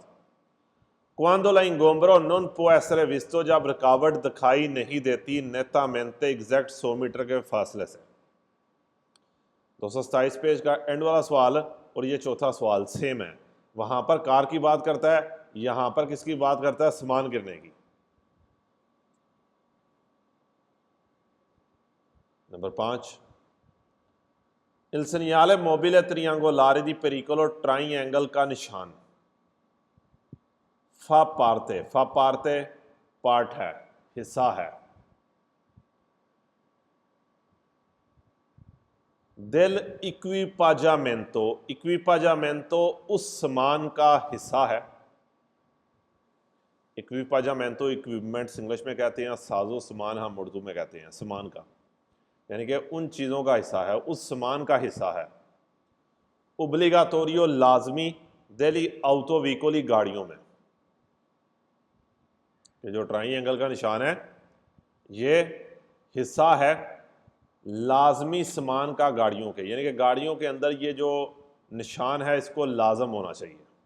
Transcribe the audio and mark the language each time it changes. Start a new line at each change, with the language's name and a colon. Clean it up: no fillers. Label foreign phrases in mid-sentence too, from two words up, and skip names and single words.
Italian: quando l'ingombro non può essere visto
Hindi: जब रुकावट दिखाई नहीं देती, नेतामेंते एग्जैक्ट 100 मीटर के फासले से। 227 पेज का एंड वाला सवाल और ये चौथा सवाल सेम है। वहां पर कार की बात करता है, यहां पर किसकी बात करता है, सामान गिरने की। नंबर 5।
Italian: Il segnale mobile triangolare di pericolo
Hindi: ट्राइंगल का निशान,
Italian: fa parte, fa parte
Hindi: पार्ट है, हिस्सा है।
Italian: del equipaggiamento, equipaggiamento
Hindi: उस सामान का हिस्सा है। equipaggiamento इक्विपमेंट्स इंग्लिश में कहते हैं, साजो सामान हम उर्दू में कहते हैं सामान का, यानी कि उन चीज़ों का हिस्सा है, उस सामान का हिस्सा है। ओब्लिगाटोरियो लाजमी
Italian: degli autoveicoli
Hindi: गाड़ियों में, ये जो ट्राइंगल का निशान है ये हिस्सा है लाजमी सामान का गाड़ियों के, यानी कि गाड़ियों के अंदर ये जो निशान है इसको लाजम होना चाहिए